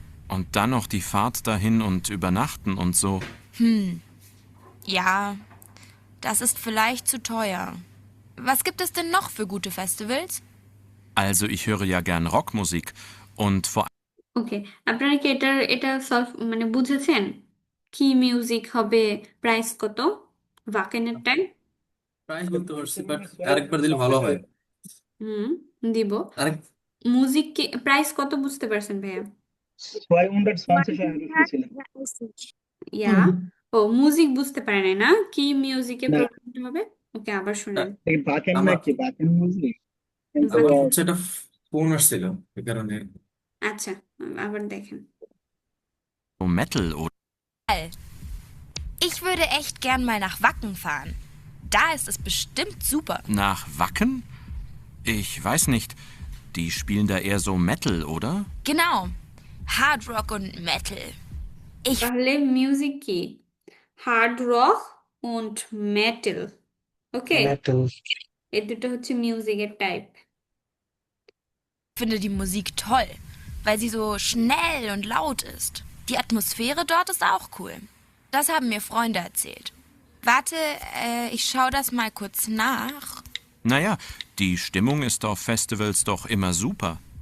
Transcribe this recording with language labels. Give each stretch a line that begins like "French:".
German: Und dann noch die Fahrt dahin und übernachten und so. Ja, das ist vielleicht zu teuer. Was gibt es denn noch für gute Festivals? Also ich höre ja gern Rockmusik und vor
Bangla: ওকে, আপনারা কি এটা solve মানে বুঝেছেন? কি music হবে, price কত, ভাকেনের time? Price বলতে পারছি, বাট আরেকবার দিলে ভালো হয়। হুম, দিব। আরেক মিউজিক কি প্রাইস কত বুঝতে পারছেন ভাইয়া? 220 Euro ছিলেন। ইয়া, ও মিউজিক বুঝতে পারে নাই না, কি মিউজিকের না, প্রোগ্রাম হবে। ওকে, আবার শুনেন। এই বাকেন আমার নাকি বাকেন বুঝলি? আমার ভাকেন, হচ্ছে একটা ফোন আসছিল এই কারণে। আচ্ছা, আবার দেখেন।
German: Metal oder All. Ich würde echt gern mal nach Wacken fahren. Da ist es bestimmt super. Nach Wacken? Ich weiß nicht. Die spielen da eher so Metal, oder? Genau. Hard Rock und Metal. Ich
Bangla: তাহলে music কি? Hard rock und metal. ওকে, metal. এই দুটো হচ্ছে মিউজিকের type.
German: finde die Musik toll, weil sie so schnell und laut ist. Die Atmosphäre dort ist auch cool. Das haben mir Freunde erzählt. Warte, ich schaue das mal kurz nach. Naja, die Stimmung ist auf Festivals doch immer super.